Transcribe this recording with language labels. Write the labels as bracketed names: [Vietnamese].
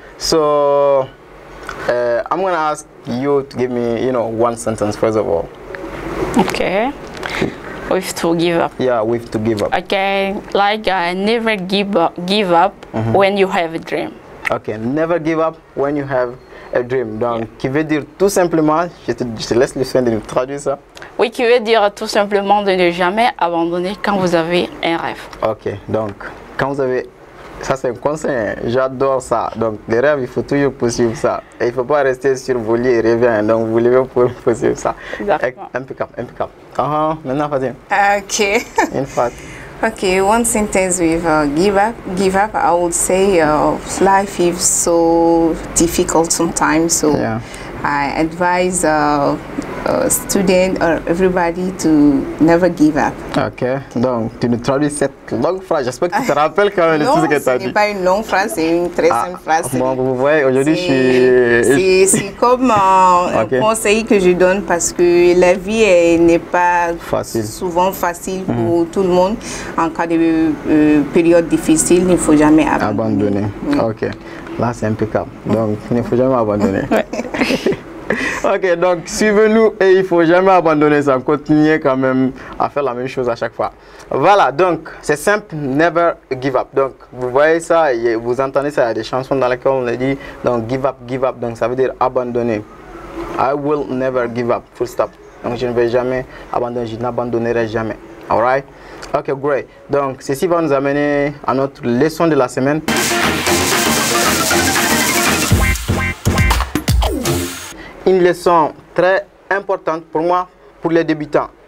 [English] So I'm gonna ask you to give me, one sentence first of all. Okay. With to give up. Yeah, with to give up. Okay, like never give up when you have a dream. Ok, never give up when you have a dream. [French] Donc, qui veut dire tout simplement, je te laisse le soin de nous traduire ça. Oui, qui veut dire tout simplement de ne jamais abandonner quand vous avez un rêve. Ok, donc, quand vous avez... Ça, c'est un conseil, j'adore ça. Donc, les rêves, il faut toujours poursuivre ça. Et il ne faut pas rester sur vos lits et rêver. Donc, vous levez pour poursuivre ça. Exactement. Impeccable, impeccable. Maintenant, vas-y. [English] Okay. [French] Une phrase. [English] Okay, one sentence with give up. Give up, I would say life is so difficult sometimes. So Yeah. I advise students or everybody to never give up. [French] Ok, donc, tu nous traduis cette longue phrase. J'espère que tu te rappelles quand même de tout ce que tu as ce dit. n'est pas une longue phrase, c'est une très simple phrase. Bon, vous voyez, aujourd'hui, je suis... C'est comme un conseil que je donne parce que la vie n'est pas souvent facile pour tout le monde. En cas de période difficile, il ne faut jamais abandonner. Ok, là c'est impeccable. Donc, il ne faut jamais abandonner. Ok, donc suivez-nous et il ne faut jamais abandonner ça. Continuez quand même à faire la même chose à chaque fois. Voilà, donc c'est simple, [English] never give up. [French] Donc vous voyez ça, et vous entendez ça, il y a des chansons dans lesquelles on le dit. Donc give up, donc ça veut dire abandonner. [English] I will never give up, full stop. [French] Donc je ne vais jamais abandonner, je n'abandonnerai jamais. [English] Alright? Ok, great. [French] Donc ceci va nous amener à notre leçon de la semaine. Une leçon très importante pour moi, pour les débutants.